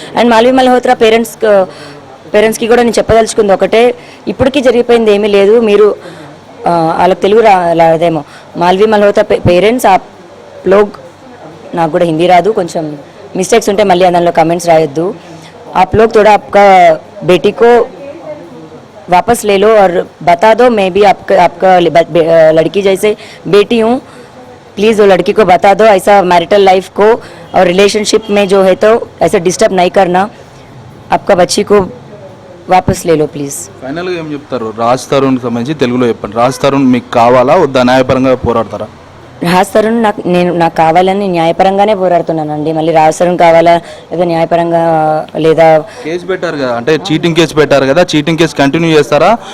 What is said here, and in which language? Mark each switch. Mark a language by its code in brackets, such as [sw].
[te] And Malvi Malhotra పేరెంట్స్కి కూడా నేను చెప్పదలుచుకుంది ఒకటే, ఇప్పటికీ జరిగిపోయింది ఏమీ లేదు. మీరు వాళ్ళకి తెలుగు రాదేమో. మాల్వి మల్హోత్రా పేరెంట్స్ [hi] ఆ లోగ్, [te] నాకు కూడా హిందీ రాదు, కొంచెం मिस्टेक्स ఉంటే మళ్ళీ అందులో కమెంట్స్ రాయొద్దు. [hi] आप लोग थोड़ा आपका बेटी को वापस ले लो और बता दो मैं भी आपका लड़की जैसे बेटी हूँ, प्लीज़ वो लड़की को बता दो ऐसा मैरिटल लाइफ को और रिलेशनशिप में जो है तो ऐसा डिस्टर्ब नहीं करना, आपका बच्ची को वापस ले लो प्लीज़. [te] ఫైనల్గా ఏం చెప్తారు రాజ్ తరుణ్కి సంబంధించి తెలుగులో చెప్పండి. రాజ్ తరుణ్ మీకు కావాలా వద్దా, న్యాయపరంగా పోరాడతారా? రాజ్ తరుణ్ నాకు కావాలని న్యాయపరంగానే పోరాడుతున్నానండి. మళ్ళీ రాజ్ తరుణ్ కావాలా లేదా న్యాయపరంగా లేదా కేసు పెట్టారు కదా, అంటే చీటింగ్ కేసు పెట్టారు కదా, చీటింగ్ కేసు కంటిన్యూ చేస్తారా?